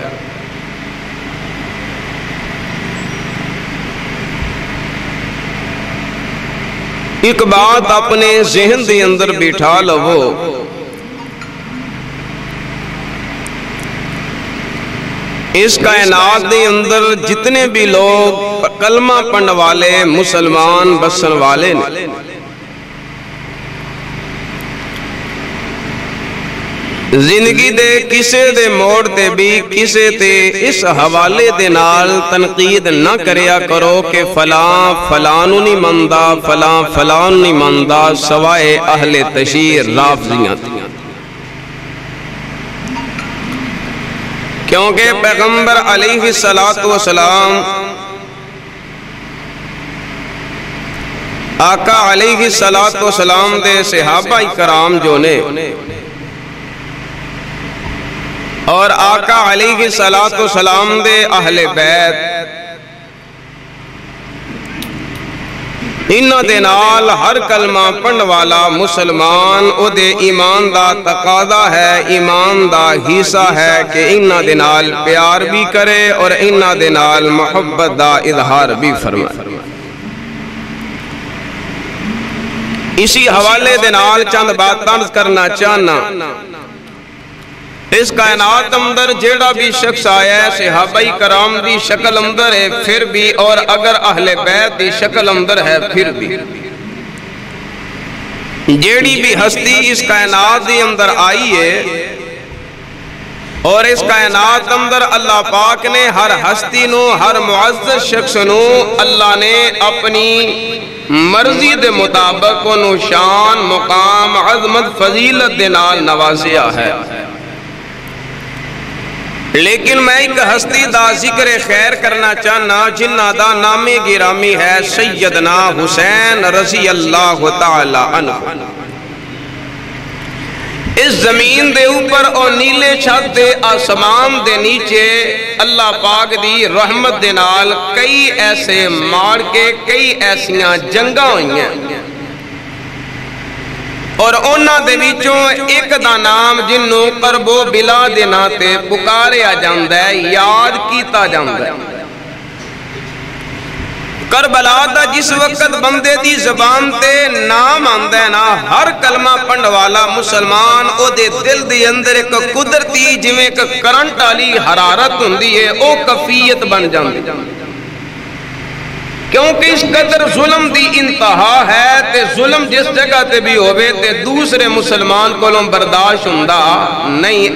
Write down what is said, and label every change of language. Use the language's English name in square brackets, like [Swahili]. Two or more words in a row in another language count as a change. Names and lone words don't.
[Punjabi] ایک بات اپنے ذہن دے اندر بٹھا لو، اس کائنات دے اندر جتنے بھی لوگ کلمہ پڑھن والے مسلمان بسن والے نے، زندگی دے کسے دے موڑ تے بھی کسے تے اس حوالے دے نال تنقید نہ کریا کرو کہ فلاں فلانو نہیں مندہ، فلاں فلان نہیں مندہ، سوائے اہل تشیع رافضیاں تھیاں۔ کیونکہ پیغمبر علیہ السلام، آقا علیہ السلام دے صحابہ کرام جو نے اور آقا علیہ السلام دے اہل بیت، انہاں دے نال ہر کلمہ پڑھن والا مسلمان او دے ایمان دا تقاضا ہے، ایمان دا حصہ ہے کہ انہاں دے نال پیار بھی کرے اور انہاں دے نال محبت دا اظہار بھی فرمائے۔ اسی حوالے دے نال چند باتاں کرنا چاہنا، اس کائنات اندر جیڑا بھی شخص آیا ہے صحابہ کرام دی شکل اندر ہے پھر بھی، اور اگر اہل بیت دی شکل اندر ہے پھر بھی، جیڑی بھی ہستی اس کائنات دی اندر آئی ہے اور اس کائنات اندر اللہ پاک نے ہر ہستی نو، ہر معزز شخص نو اللہ نے اپنی مرضی دے مطابق انہوں شان، مقام، عظمت، فضیلت دے نال نوازیا ہے۔ لیکن میں ایک ہستی دا ذکر خیر کرنا چاہنا جنہ دا نام گرامی ہے سیدنا حسین رضی اللہ تعالی عنہ۔ اس زمین دے اوپر اور نیلے چھت دے آسمان دے نیچے اللہ پاک دی رحمت دے نال کئی ایسے مار کے کئی ایسیاں جنگاں ہوئی ہیں، اور اونا دے وچوں ایک دا نام جنوں قرب و بلا دے ناتے پکاریا جاندہ ہے، یاد کیتا جاندہ ہے۔ کربلا دا جس وقت بندے دی زبان تے نام آندہ ہے نا، ہر کلمہ پڑھن والا مسلمان او دے دل دی اندر ایک قدرتی جویں ایک کرنٹ والی حرارت ہوندی ہے، او کفیت بن جاندی، کیونکہ اس قدر ظلم دی انتہا ہے تے ظلم جس جگہ تے بھی ہوئے تے دوسرے مسلمان کو برداشت ہوندہ نہیں۔